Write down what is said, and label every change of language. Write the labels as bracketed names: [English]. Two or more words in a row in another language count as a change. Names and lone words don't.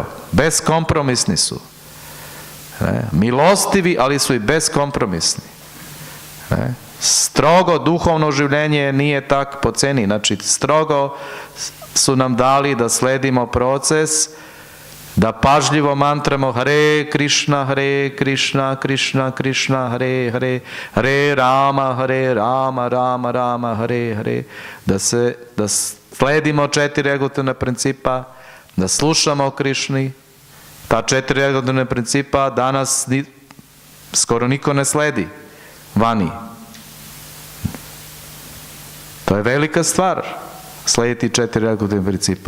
[Serbian] Beskompromisni su. Milostivi, ali su i beskompromisni. Strogo duhovno življenje nije tak po ceni. Znači, strogo su nam dali da sledimo proces, da pažljivo mantramo [Sanskrit] Hare Krishna, Krishna Krishna, Hare Hare, Hare Rama, Rama Rama, Hare Hare, [Serbian] da sledimo 4 regulatorna principa, da slušamo o Krišni. Ta 4 regulatorna principa danas skoro niko ne sledi vani. To je velika stvar, slediti 4 regulatorna principa.